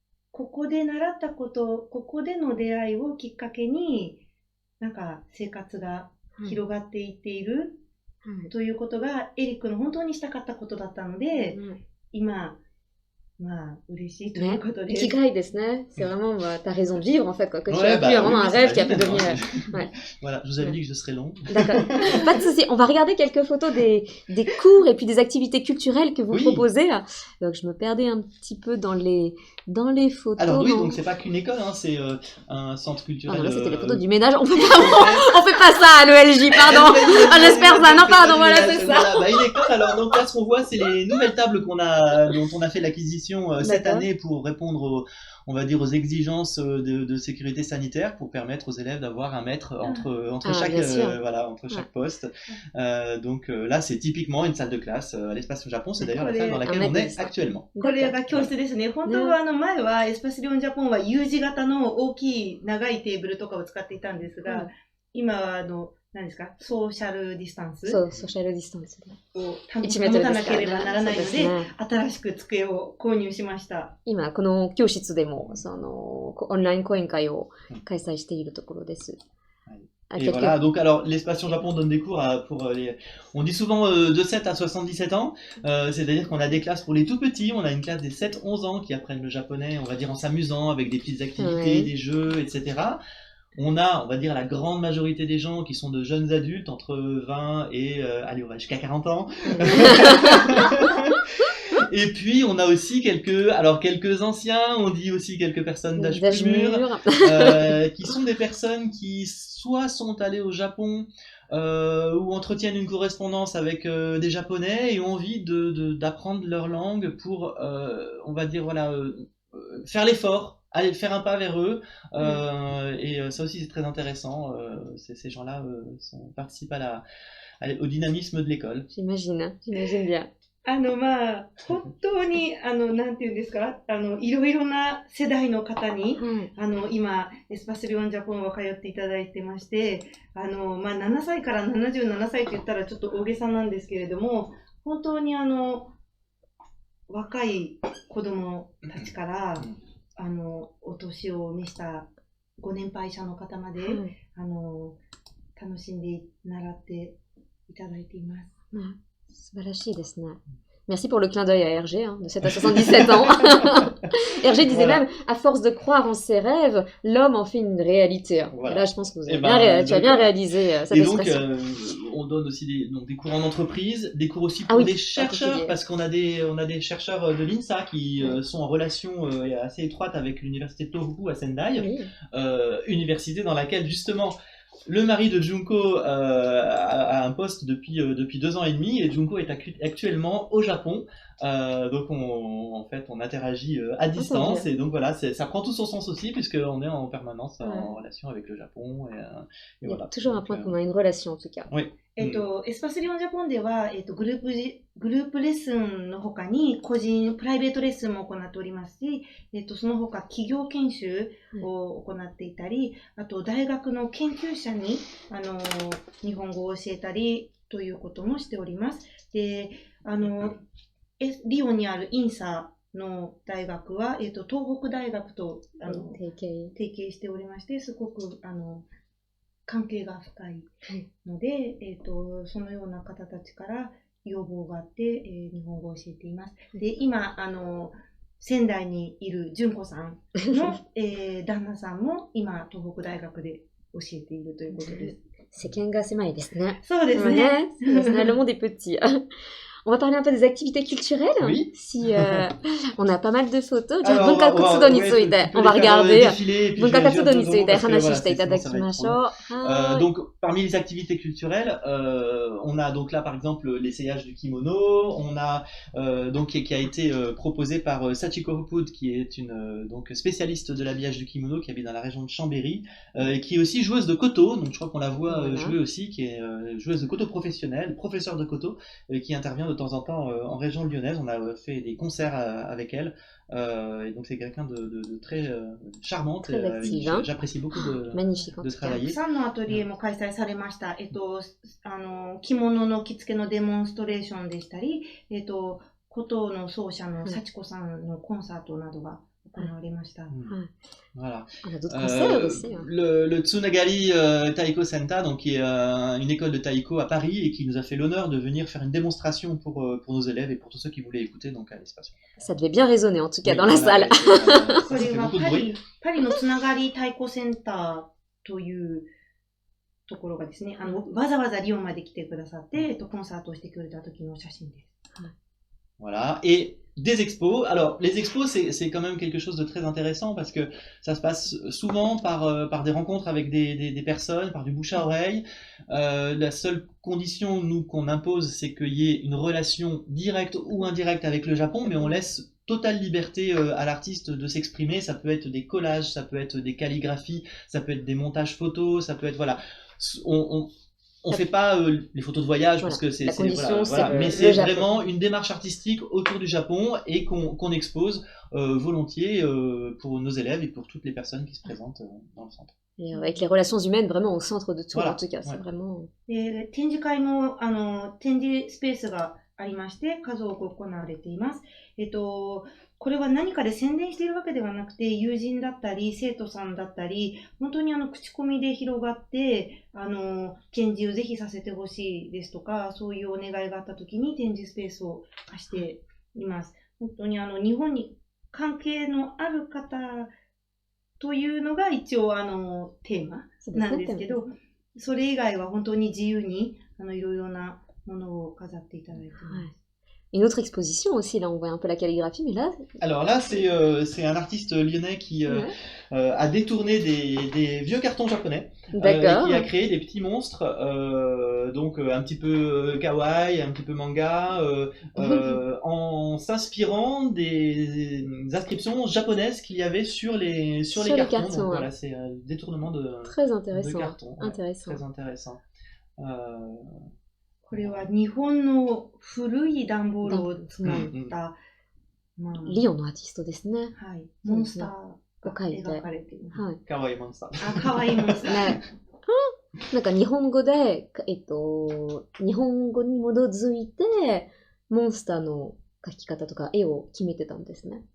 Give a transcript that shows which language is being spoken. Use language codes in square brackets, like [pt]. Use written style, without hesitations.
[ja] ここで習ったこと、ここでの出会いをきっかけに、なんか生活が広がっていっている、ということがエリックの本当にしたかったことだったので、今、嬉しいということで。生きがいですね。 [fr] C'est vraiment ta raison de vivre en fait, quoi. Que tu as pu vraiment un rêve qui a pu devenir. Voilà, je vous avais dit que je serais long. D'accord. Pas de souci. On va regarder quelques photos des cours et puis des activités culturelles que vous proposez. Donc je me perdais un petit peu dans les photos. Alors oui, donc c'est pas qu'une école, hein, c'est un centre culturel. Là, c'était les photos du ménage. On fait pas ça à l'ELJ, pardon. J'espère ça. Non, pardon, voilà, c'est ça. Voilà, une école. Alors donc là, ce qu'on voit, c'est les nouvelles tables dont on a fait l'acquisition cette année pour répondre on va dire aux exigences de sécurité sanitaire, pour permettre aux élèves d'avoir un mètre entre chaque poste. Donc là, c'est typiquement une salle de classe à l'Espace Lyon Japon. C'est d'ailleurs la salle dans laquelle on est actuellement. [ja] これが教室ですね。本当は前はエスパスリオンジャポンは U 字型の大きい長いテーブルとかを使っていたんですが、今は何ですか、ソーシャルディスタンスソーシャルディスタンスを保たなければならないので、新しく机を購入しました。今、この教室でも、オンライン講演会を開催しているところです。 [fr] à Et quelques... voilà, donc alors l'Espace Japon donne des cours on dit souvent de 7 à 77 ans, c'est-à-dire qu'on a des classes pour les tout petits, on a une classe des 7-11 ans qui apprennent le japonais, on va dire en s'amusant avec des petites activités, Ouais. des jeux, etc. On va dire la grande majorité des gens qui sont de jeunes adultes entre 20 et, allez, on va jusqu'à 40 ans. Et puis on a aussi quelques anciens, on dit aussi quelques personnes d'âge D'âge plus mûr, mûr. qui sont des personnes qui soit sont allées au Japon ou entretiennent une correspondance avec des Japonais et ont envie d'apprendre leur langue pour, on va dire voilà, faire l'effort, aller faire un pas vers eux. Et ça aussi c'est très intéressant. Ces gens-là participent au dynamisme de l'école. J'imagine bien. [ja] まあ、本当に、なんていうんですか、いろいろな世代の方に、はい。今、エスパスリオンジャポンは通っていただいてまして、まあ、7歳から77歳って言ったらちょっと大げさなんですけれども、本当に若い子供たちから、お年を召したご年配者の方まで、はい。楽しんで習っていただいています。素晴らしいですね。 [fr] Merci pour le clin d'œil à Hergé, hein, de 7 à 77 ans. Hergé disait Voilà. même, à force de croire en ses rêves, l'homme en fait une réalité. Voilà. Là, je pense que vous avez Eh ben, tu as bien réalisé cette et donc, expression. on donne aussi des cours en entreprise, des cours aussi Ah pour oui, des chercheurs, particulier. parce qu'on a des chercheurs de l'INSA qui sont en relation assez étroite avec l'université de Tohoku à Sendai, Oui. université dans laquelle justement le mari de Junko a un poste depuis 2 ans et demi, et Junko est actuellement au Japon. Donc en fait on interagit à distance, et donc voilà, ça prend tout son sens aussi puisqu'on est en permanence en relation avec le Japon. Et Il y a voilà. toujours un point commun, une relation en tout cas. Oui. [ja] エスパスリオンジャポンでは、グループレッスンの他にプライベートレッスンも行っておりますし、その他企業研修を行っていたり、あと大学の研究者に、日本語を教えたりということもしております。で、リオにあるインサの大学は、東北大学と提携しておりまして、すごく関係が深いので、そのような方たちから要望があって、日本語を教えています。で、今、仙台にいる純子さんの、旦那さんも今、東北大学で教えているということです。世間が狭いですね。そうですね。 [fr] Le monde est petit. On va parler un peu des activités culturelles. Oui. Si on a pas mal de photos. Alors, [ja] Bunkakatsudo ni tsuite. [fr] On va regarder. [ja] Bunkakatsudo ni tsuite hanashi shite itadakimashou. [fr] Donc, parmi les activités culturelles, on a donc là par exemple l'essayage du kimono. On a donc qui a été proposé par Sachiko Hopud, qui est une donc spécialiste de l'habillage du kimono, qui habite dans la région de Chambéry, et qui est aussi joueuse de koto. Donc, je crois qu'on la voit jouer aussi, qui est joueuse de koto professionnelle, professeure de koto, qui intervient de temps en temps en région lyonnaise. On a fait des concerts avec elle, et donc c'est quelqu'un de très charmante. Très active, hein. J'apprécie beaucoup Magnifique, de travailler. [ja] たくさんのアトリエも開催されました。着物の着付けのデモンストレーションでしたり、琴の奏者の幸子さんのコンサートなどが行われました。 [fr] Voilà. On a d'autres concerts aussi. Le Tsunagali Taiko Senta, donc qui est une école de taiko à Paris, et qui nous a fait l'honneur de venir faire une démonstration pour nos élèves et pour tous ceux qui voulaient écouter donc à l'espace. Ça devait bien résonner en tout cas dans la salle. これはパリのつながり太鼓センターというところがですね、わざわざリオまで来てくださって、コンサートをしてくれた時の写真です。 Voilà. Et des expos. Alors, les expos, c'est quand même quelque chose de très intéressant parce que ça se passe souvent par des rencontres avec des personnes, par du bouche à oreille. La seule condition, nous, qu'on impose, c'est qu'il y ait une relation directe ou indirecte avec le Japon, mais on laisse totale liberté à l'artiste de s'exprimer. Ça peut être des collages, ça peut être des calligraphies, ça peut être des montages photos, ça peut être, voilà. On fait pas les photos de voyage, parce que c'est mais c'est vraiment une démarche artistique autour du Japon, et qu'on expose volontiers pour nos élèves et pour toutes les personnes qui se présentent dans le centre. Et avec les relations humaines vraiment au centre de tout, voilà. En tout cas, c'est vraiment... [ja] 展示会も、展示スペースがありまして、数多く行われています。これは何かで宣伝しているわけではなくて、友人だったり、生徒さんだったり、本当に口コミで広がって、展示をぜひさせてほしいですとか、そういうお願いがあったときに展示スペースを貸しています。本当に日本に関係のある方というのが一応テーマなんですけど、それ以外は本当に自由にいろいろなものを飾っていただいています。 [fr] Une autre exposition aussi, là on voit un peu la calligraphie, mais là... Alors là, c'est un artiste lyonnais qui a détourné des vieux cartons japonais et qui a créé des petits monstres, donc un petit peu kawaii, un petit peu manga, en s'inspirant des inscriptions japonaises qu'il y avait sur les cartons. Donc voilà, c'est un détournement de cartons. Intéressant. Très intéressant. [ja] これは日本の古い段ボールを使った、リオのアーティストですね。はい。モンスターが描かれています。はい。かわいいモンスター。かわいいモンスター。なんか日本語で、日本語に基づいて、モンスターの描き方とか絵を決めてたんですね。